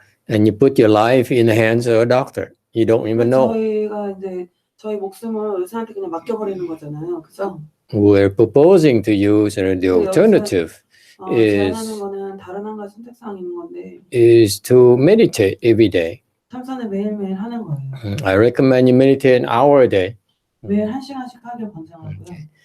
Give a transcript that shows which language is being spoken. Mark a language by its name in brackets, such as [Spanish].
[English] And you put your life in the hands of a doctor. You don't even know. [Korean] 저희가 이제 저희 목숨을 의사한테 그냥 맡겨버리는 거잖아요, 그죠? [English] We're proposing to use the alternative [Korean] 제안하는 거는 다른 한 가지 선택사항인 건데. [English] is to meditate every day. [Korean] 참선을 매일매일 하는 거예요. [English] I recommend you meditate an hour a day. [Korean] 매일 1시간씩 하길 권장하고요.